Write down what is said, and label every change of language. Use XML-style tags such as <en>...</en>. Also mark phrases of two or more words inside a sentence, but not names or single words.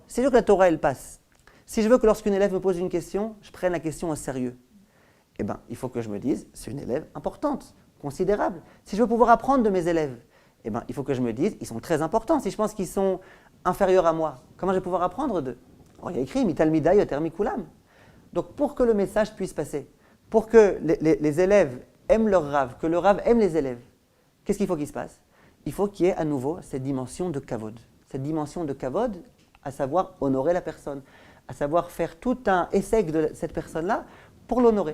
<fr>Si je veux que la Torah, elle passe, si je veux que lorsqu'une élève me pose une question, je prenne la question au sérieux, eh bien, il faut que je me dise, c'est une élève importante, considérable. Si je veux pouvoir apprendre de mes élèves, eh bien, il faut que je me dise, ils sont très importants. Si je pense qu'ils sont inférieurs à moi, comment je vais pouvoir apprendre d'eux? Alors, il y a écrit,</fr> <he>מתלמידי יותר מכולם.</he> <fr>Donc, pour que le message puisse passer, pour que les élèves aiment leur Rav, que le Rav aime les élèves, qu'est-ce qu'il faut qu'il se passe? Il faut qu'il y ait à nouveau cette dimension de kavod. Cette dimension de kavod, à savoir honorer la personne, à savoir faire tout un essai de cette personne-là pour l'honorer.</fr>